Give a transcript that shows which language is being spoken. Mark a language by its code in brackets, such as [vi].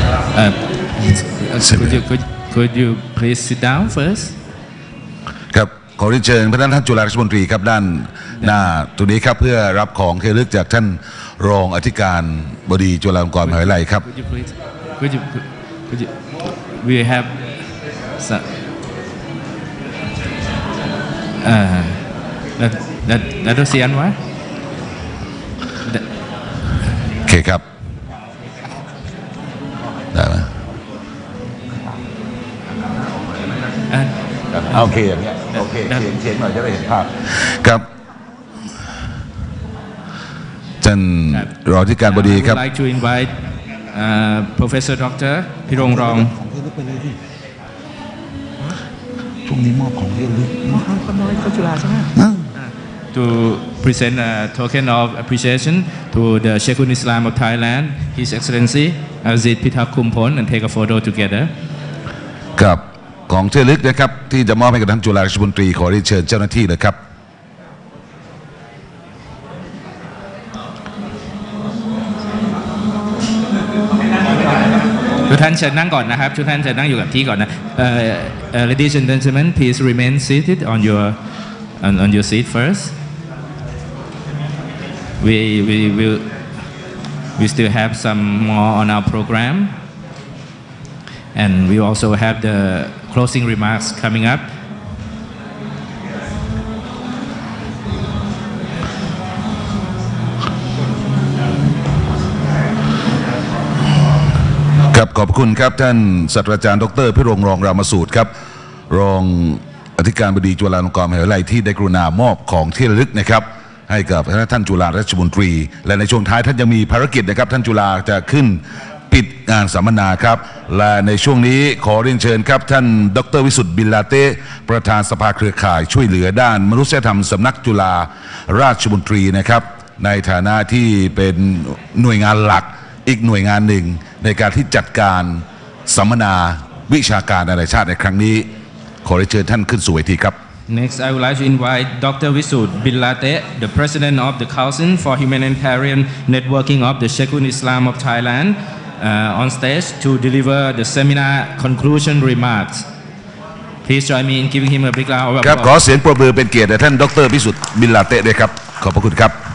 [en] Could you please sit down first? [th] ครับขอเรียนเชิญพระท่านจุฬาราชมนตรีครับด้านหน้าตัวนี้ครับเพื่อรับของที่ระลึกจากท่านรองอธิการบดีจุฬาลงกรณ์มหาวิทยาลัยครับ [en] Could you we have some, that does the answer [th] โอเคครับได้ไหมโอเคอย่างเงี้ยโอเคเขียนหน่อยจะได้เห็นภาพครับท่านรองอธิการบดีครับ [en] I would like to invite Professor Dr. [th] พิรงรอง ช่วงนี้มอบของที่ระลึก [en] to present a token of appreciation to the Sheikhul Islam of Thailand, His Excellency Azid Pitakumpon, and take a photo together. [th] กับของที่ระลึกนะครับที่จะมอบให้กับท่านจุฬาราชมนตรีขอเรียนเชิญเจ้าหน้าที่เลยครับ ทุกท่านเชิญนั่งก่อนนะครับทุกท่านเชิญนั่งอยู่กับที่ก่อนนะ [en] Ladies and gentlemen, please remain seated on your seat first. We still have some more on our program, and we also have the closing remarks coming up. [th] ครับขอบคุณครับท่านศาสตราจารย์ดร.พิรงรองรามสูตรครับรองอธิการบดีจุฬาลงกรณ์มหาวิทยาลัยที่ได้กรุณามอบของที่ระลึกนะครับให้กับท่านจุฬาราชมนตรีและในช่วงท้ายท่านยังมีภารกิจนะครับท่านจุฬาจะขึ้นปิดงานสัมมนาครับและในช่วงนี้ขอเรียนเชิญครับท่านดร. วิสุทธิ์บิลลาเต้ประธานสภาเครือข่ายช่วยเหลือด้านมนุษยธรรมสำนักจุฬาราชมนตรีนะครับในฐานะที่เป็นหน่วยงานหลักอีกหน่วยงานหนึ่งในการที่จัดการสัมมนาวิชาการนานาชาติในครั้งนี้ขอเรียนเชิญท่านขึ้นสู่เวทีครับ [en] Next, I would like to invite Dr. Visud Billate, the President of the Council for Humanitarian Networking of the Sheikhul Islam of Thailand, on stage to deliver the seminar conclusion remarks. Please join me in giving him a big round of applause. [th] ครับขอเสียงปรบมือเป็นเกียรติแด่ท่านดร.วิสุทธิ์บิลลาเต้ด้วยครับขอบพระคุณครับ